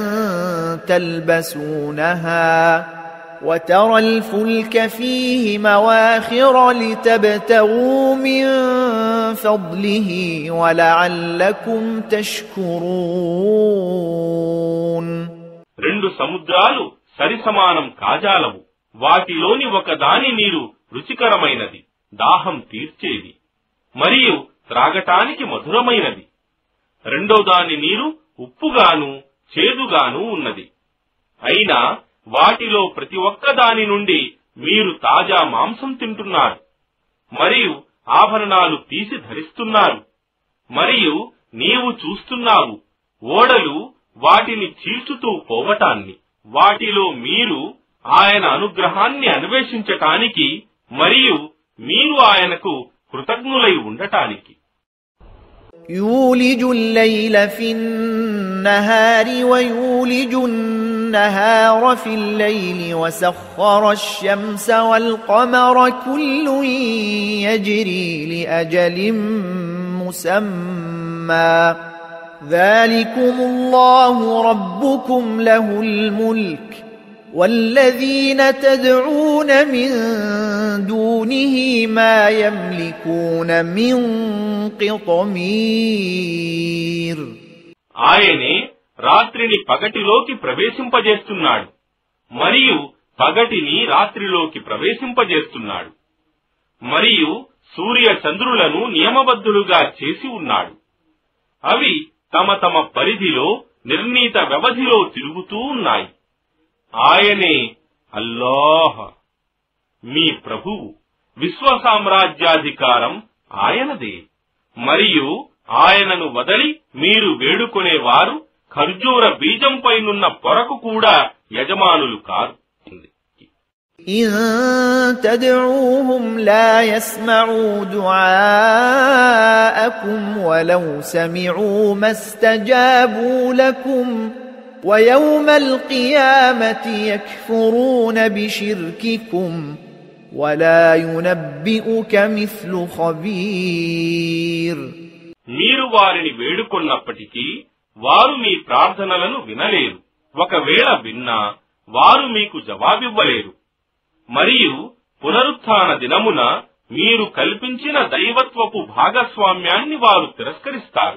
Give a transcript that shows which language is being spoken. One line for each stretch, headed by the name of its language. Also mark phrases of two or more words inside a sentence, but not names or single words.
Arabic: تلبسونها وترى الفلك فيه مواخر لتبتغوا من فضله ولعلكم تشكرون.
Telugu: రెండు సముద్రాలు సరిసమానం కాజాలవు. వాటిలోని ఒక దాని నీరు రుచికరమైనది, దాహం తీర్చేది మరియు త్రాగటానికి మధురమైనది. రెండో దాని నీరు ఉప్పుగాను చేదుగాను ఉన్నది. అయినా వాటిలో ప్రతి ఒక్క దాని నుండి మీరు తాజా మాంసం తింటున్నారు మరియు ఆభరణాలు తీసి ధరిస్తున్నారు. మరియు నీవు చూస్తున్నావు ఓడలు వాటిని చీల్చుతూ పోవటాన్ని. వాటిలో మీరు ఆయన అనుగ్రహాన్ని అన్వేషించటానికి మరియు మీరు ఆయనకు కృతజ్ఞులై ఉండటానికి.
Arabic: يولج الليل في النهار ويولج النهار في الليل وسخر الشمس والقمر كل يجري لأجل مسمى ذلكم الله ربكم له الملك والذين تدعون من دونه ما يملكون من قطمير.
Telugu: ఆయనే రాత్రిని పగటిలోకి ప్రవేశింపజేస్తున్నాడు మరియు పగటిని రాత్రిలోకి ప్రవేశింపజేస్తున్నాడు మరియు సూర్య చంద్రులను నియమబద్ధులుగా చేసి ఉన్నాడు. అవి తమ తమ పరిధిలో నిర్ణీత వ్యవధిలో తిరుగుతూ ఉన్నాయి. ఆయనే అల్లాహ్ మీ ప్రభువు. విశ్వ సామ్రాజ్యాధికారం ఆయనదే మరియు ఆయనను వదలి మీరు వేడుకొనేవారు ఖర్జూర బీజంపైనున్న పొరకు కూడా యజమానులు కారు.
Arabic: إن تدعوهم لا يسمعوا دعاءكم ولو سمعوا ما استجابوا لكم ويوم القيامة يكفرون بشرككم ولا ينبئك مثل خبير.
Telugu: మీరు వారిని వేడుకొన్నప్పటికీ వారు మీ ప్రార్థనలను వినలేరు. ఒకవేళ విన్నా వారు మీకు జవాబివ్వలేరు. మరియు పునరుత్థాన దినమున మీరు కల్పించిన దైవత్వపు భాగస్వామ్యాన్ని వారు తిరస్కరిస్తారు.